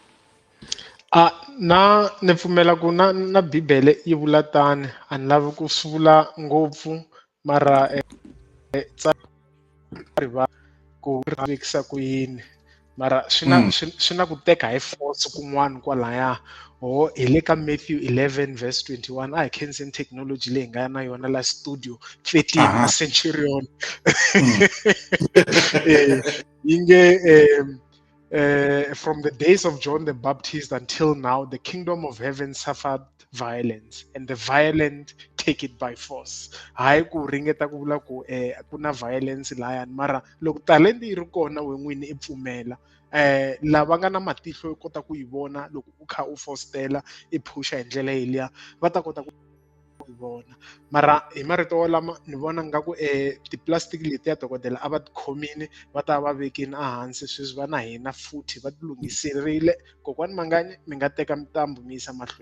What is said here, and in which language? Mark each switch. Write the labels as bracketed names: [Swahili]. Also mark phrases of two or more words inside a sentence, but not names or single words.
[Tsonga] Na ni pfumela ku na bibele yi vula tani a ni lavi ku swi vula ngopfu mara tsari va ku vekisa ku yini mara swi na ku teka hi force kun'wana kwalaya hi le ka Matthew 11 verse 21 a hi khenseni technology leyi hi nga na yona la studio 13 centurion yi nge [English] from the days of John the Baptist until now, the kingdom of heaven suffered violence, and the violent take it by force. [Tsonga] Hayi ku ringeta ku vula ku ku na violence layani mara loko talenta yi ri kona we n'wini i pfumela lava nga na matihlo yo kota ku yi vona loko u kha u fostela i phusha hi ndlela yeliya va ta kota ku vona mara hi marito walama ni vona nga ku tiplastic letiya dokodela a va ti khomini va ta va vekini ehansi sweswi va na hina futhi va ti lunghiserile kokwani Manganyi mi nga teka mitambu mi yisa mahlweni.